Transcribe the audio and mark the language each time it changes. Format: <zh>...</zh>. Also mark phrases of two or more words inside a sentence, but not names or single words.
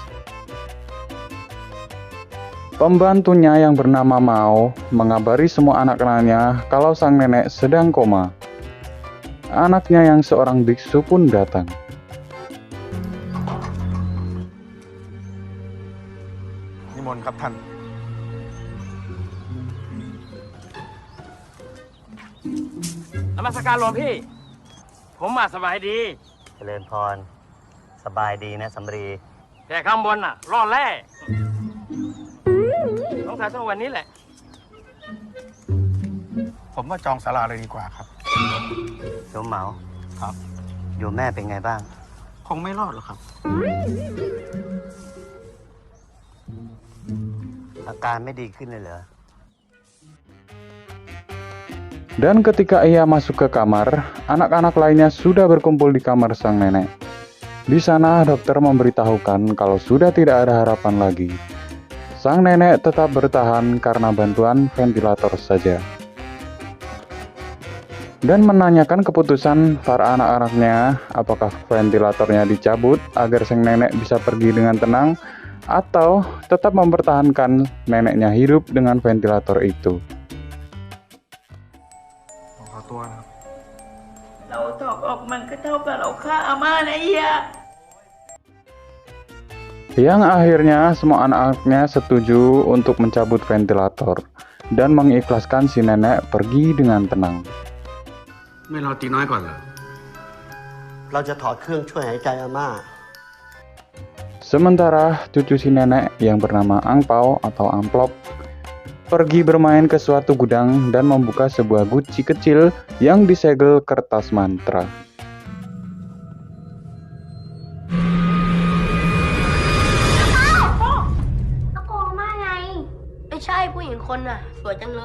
<id>Pembantunya yang bernama Mao mengabari semua anak-anaknya kalau sang nenek sedang koma. Anaknya yang seorang biksu pun datang.</id> <th>Nimon ครับท่าน นมัสการหลวงพี่ผมมาสบายดี เจริญพรสบายดีนะสำรี แต่ข้างบนน่ะรอดแร่ต้องถ่ายต้องวันนี้แหละ ผมว่าจองศาลาเลยดีกว่าครับ โยมเหมา ครับ โยมแม่เป็นไงบ้าง คงไม่รอดหรอกครับ อาการไม่ดีขึ้นเลยเหรอ</th> <id>Dan ketika ia masuk ke kamar, anak-anak lainnya sudah berkumpul di kamar sang nenek. Di sana dokter memberitahukan kalau sudah tidak ada harapan lagi. Sang nenek tetap bertahan karena bantuan ventilator saja. Dan menanyakan keputusan para anak-anaknya apakah ventilatornya dicabut agar sang nenek bisa pergi dengan tenang atau tetap mempertahankan neneknya hidup dengan ventilator itu.</id> <th>ขอตัวนะครับ เราถอดออกมันก็เท่ากับเราฆ่าอาม่านะเฮีย</th> <id>Yang akhirnya semua anak-anaknya setuju untuk mencabut ventilator dan mengikhlaskan si nenek pergi dengan tenang.</id> <th>ไม่รอตีน้อยก่อนเหรอ เราจะถอดเครื่องช่วยหายใจอาม่า</th> <id>Sementara cucu si nenek yang bernama Angpao atau Amplop pergi bermain ke suatu gudang dan membuka sebuah guci kecil yang disegel kertas mantra.</id> <th>อากงมาไงไม่ใช่ผู้หญิงคนน่ะ สวยจังเลย</th>